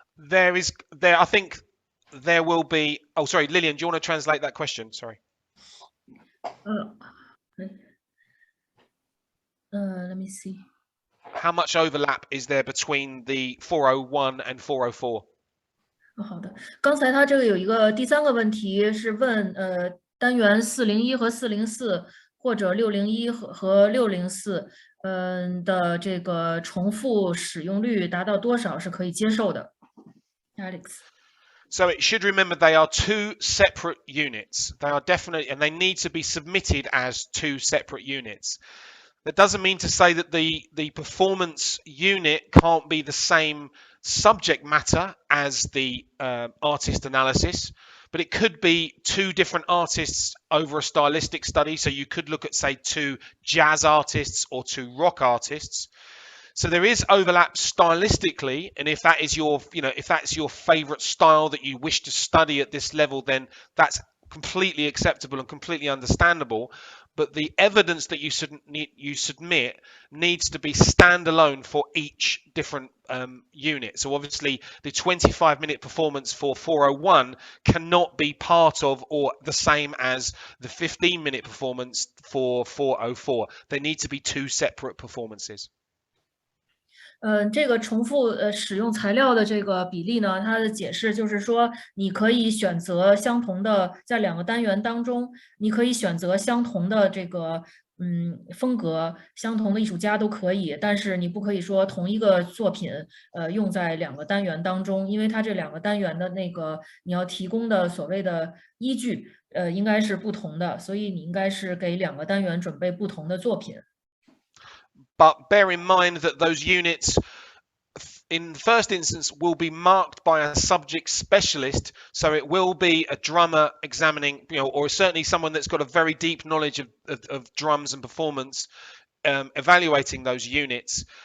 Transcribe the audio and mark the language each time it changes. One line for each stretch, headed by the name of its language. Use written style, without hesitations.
English: I think there will be, oh, sorry, Lillian, do you want to translate that question? Sorry. Let me see. How much overlap is there between the 401 and 404?
Chinese: 好的，刚才他这个有一个第三个问题是问单元401和404或者601和604的这个重复使用率达到多少是可以接受的 ？Alex.
English: So it should remember they are two separate units. They are definitely, and they need to be submitted as two separate units. That doesn't mean to say that the performance unit can't be the same subject matter as the artist analysis, but it could be two different artists over a stylistic study. So you could look at, say, two jazz artists or two rock artists. So there is overlap stylistically, and if that is your, if that's your favorite style that you wish to study at this level, then that's completely acceptable and completely understandable. But the evidence that you submit needs to be standalone for each different unit. So obviously the 25-minute performance for 401 cannot be part of or the same as the 15-minute performance for 404. They need to be two separate performances.
Chinese: 这个重复使用材料的这个比例呢，它的解释就是说，你可以选择相同的，在两个单元当中，你可以选择相同的这个风格，相同的艺术家都可以，但是你不可以说同一个作品用在两个单元当中，因为它这两个单元的那个你要提供的所谓的依据应该是不同的，所以你应该是给两个单元准备不同的作品。
English: But bear in mind that those units, in the first instance, will be marked by a subject specialist. So it will be a drummer examining, or certainly someone that's got a very deep knowledge of drums and performance, evaluating those units.